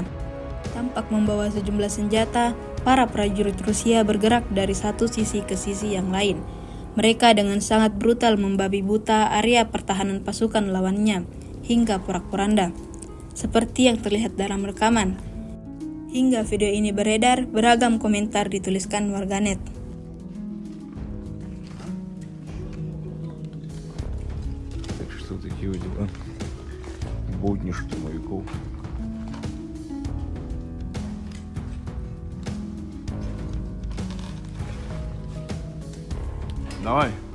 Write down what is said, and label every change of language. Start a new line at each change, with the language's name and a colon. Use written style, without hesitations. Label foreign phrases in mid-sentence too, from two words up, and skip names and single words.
Indonesian: Tampak membawa sejumlah senjata, para prajurit Rusia bergerak dari satu sisi ke sisi yang lain. Mereka dengan sangat brutal membabi buta area pertahanan pasukan lawannya, hingga porak-poranda. Seperti yang terlihat dalam rekaman. Hingga video ini beredar, beragam komentar dituliskan warganet.
Russian: Так что такие вот дела. Будни штурмовиков. Давай.